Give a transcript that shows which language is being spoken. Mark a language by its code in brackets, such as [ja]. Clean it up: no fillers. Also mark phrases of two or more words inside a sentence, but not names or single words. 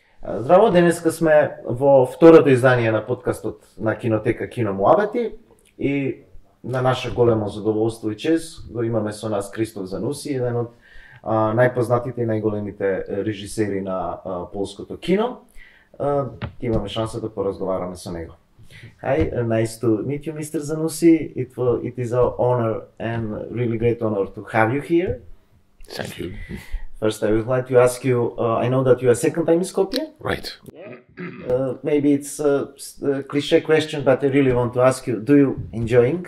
[mk] Здраво, денеска сме во второто издание на подкастот на кинотека Кино Муабети и на наше големо задоволство и чест го имаме со нас Кшиштоф Зануси, еден од најпознатите и најголемите режисери на полското кино. Имаме шанса да поразговараме со него. [en] Hi, nice to meet you, Mr. Zanusi. It is our honor and really great honor to have you here. Thank you. First, I would like to ask you, I know that you are second time in Skopje. Right. Maybe it's a cliché question, but I really want to ask you, do you enjoying?